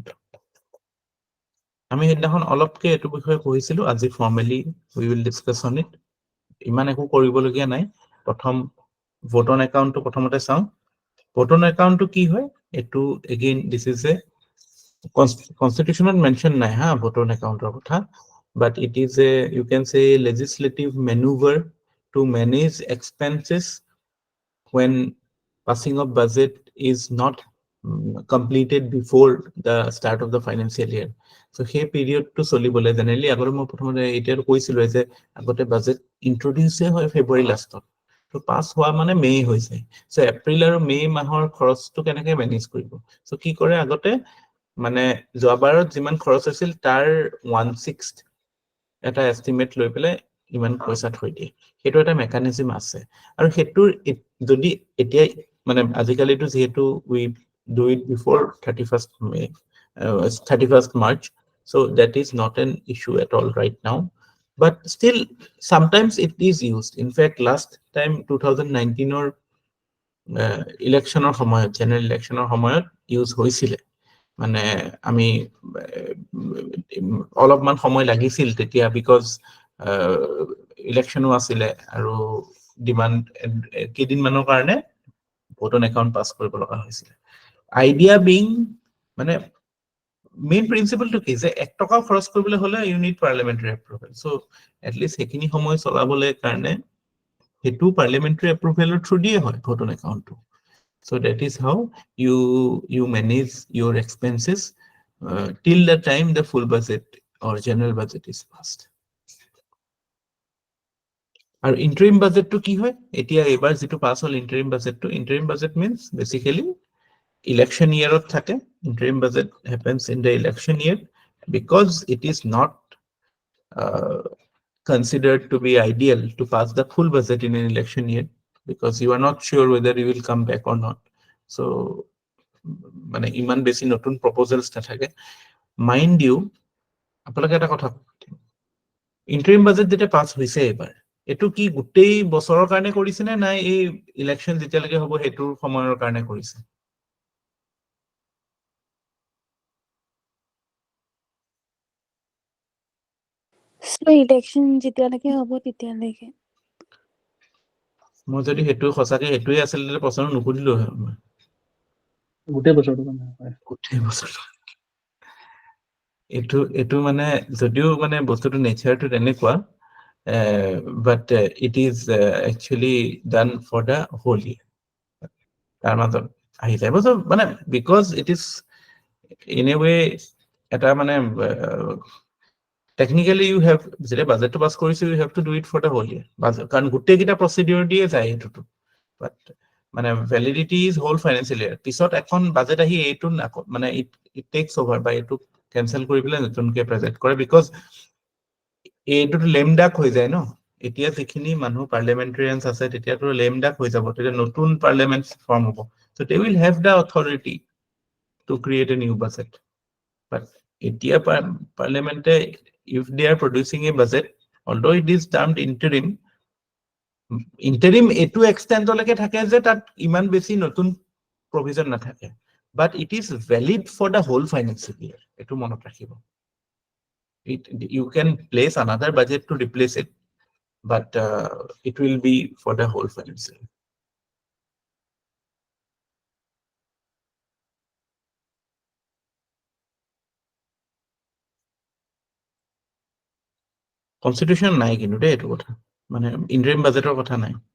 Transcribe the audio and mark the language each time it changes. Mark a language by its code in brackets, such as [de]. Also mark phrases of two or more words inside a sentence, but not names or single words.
[as] আমি সেইদিনাখন অলপকে এইটো বিষয়ে পঢ়িছিলো, আজি [en] formally we will discuss on it. [as] ইমান একো কৰিবলগীয়া নাই। প্ৰথম [en] vote on account [as] প্ৰথমতে চাওঁ। [en] vote on account [as] কি হয়, এইটো [en] again this is a constitution [as] মেনশ্যন নাই হা [en] vote on account [as] কথা, [en] but it is a you can say legislative manoeuvre to manage expenses when passing of budget is not completed before the start of the financial year. [as] So সেই পিৰিয়ডটো চলিবলৈ জেনেৰেলি আগতে মই প্ৰথমতে এতিয়াতো কৈছিলো যে আগতে [en] budget introduce [as] হয় ফেব্ৰুৱাৰী লাষ্টত, তো পাছ হোৱা মানে মে হৈ যায়। চ' এপ্ৰিল আৰু মে মাহৰ খৰচটো কেনেকে মেনেজ কৰিব? চ' কি কৰে আগতে মানে যোৱাবাৰত যিমান খৰচ হৈছিল তাৰ 1/6 এটা এষ্টিমেট লৈ পেলাই ইমান পইচা থৈ দিয়ে। সেইটো এটা মেকানিজিম আছে আৰু সেইটোৰ যদি এতিয়া মানে আজিকালিতো যিহেতু [en] we do it before 31st May, 31st March, so that is not an issue at all right now, but still sometimes it is used. In fact, last time 2019 or [as] ইলেকশ্যনৰ সময়ত, [en] general election [as] সময়ত ইউজ হৈছিলে। মানে আমি অলপমান সময় লাগিছিল তেতিয়া, [en] because election [as] আছিলে আৰু ডিমাণ্ড কেইদিনমানৰ কাৰণে [en] vote on account [as] পাছ কৰিব লগা হৈছিলে। [en] idea being [as] মানে মেইন প্ৰিন্সিপলটো কি যে 1 টকাও খৰচ কৰিবলৈ হ'লে [en] you need parliamentary approval. so at least [as] সেইখিনি সময় চলাবলৈ কাৰণে সেইটো [en] parliamentary approval [as] থ্ৰু দিয়ে হয় [en] vote on account. So that is how you manage your expenses till the time the full budget or general budget is passed. [as] আৰু [en] interim budget [as] কি হয়? এতিয়া এবাৰ যিটো পাছ হ'ল [en] interim budget means basically election year [as] থাকে। [en] interim budget happens in the election year because it is not considered to be ideal to pass the full budget in an election year because you are not sure whether you will come back or not. [as] So মানে ইমান বেছি নতুন প্ৰপ'জেলছ নাথাকে। [en] mind you, [as] আপোনালোকে এটা কথা, [en] interim budget [as] যেতিয়া পাছ হৈছে এইবাৰ, এইটো কি গোটেই বছৰৰ কাৰণে কৰিছে নে নাই এই ইলেকশ্যন যেতিয়ালৈকে হ'ব সেইটোৰ সময়ৰ কাৰণে কৰিছে? So election যেতিয়ালৈকে হ'ব তেতিয়ালৈকে। মই যদি সেইটো সঁচাকে সেইটোৱে আছিল তেতিয়া প্ৰশ্ন নুসুধিলো হয় মই। গোটেই বছৰটো কাৰণে হয়। গোটেই বছৰটো এইটো মানে যদিও মানে বস্তুটো নেচাৰটো তেনেকুৱা, [en] but it is actually done for the whole year. [as] তাৰ মাজত আহি যায় মানে [en] because it is in a way [as] এটা মানে [en] technically you have [as] যেতিয়া বাজেটটো পাছ কৰিছো [en] you have to do it for the whole year, [as] কাৰণ গোটেইকেইটা প্ৰচিডিউৰ দিয়ে যায় এইটোতো। [en] বাট মানে validity is whole financial year. [as] পিছত এখন বাজেট আহি এইটো মানে [en] it takes over [as] বা এইটো কেনচেল কৰি পেলাই নতুনকে প্ৰেজেন্ট কৰে, বিকজ এইটোতো [en] lame duck [as] হৈ যায় ন। এতিয়া যিখিনি মানুহ পাৰ্লিয়ামেণ্টেৰিয়ানছ আছে তেতিয়াতো [en] lame duck [as] হৈ যাব, তেতিয়া নতুন [en] parliament form [as] হ'ব। [en] so they will have the authority to create a new budget. [as] বাট এতিয়া পাৰ্লিয়ামেণ্টে [en] if they are producing a budget, although it is termed interim [as] এইটো এক্সটেণ্টলৈকে থাকে যে তাত ইমান বেছি নতুন প্ৰভিজন নাথাকে, [en] but it is valid for the whole financial year. [as] এইটো মনত ৰাখিব। [en] You can place another budget to replace it, but it will be for the whole financial year. [as] কনষ্টিটিউশ্যন নাই কিন্তু দেই এইটো কথা, মানে [en] interim budget [as] কথা নাই।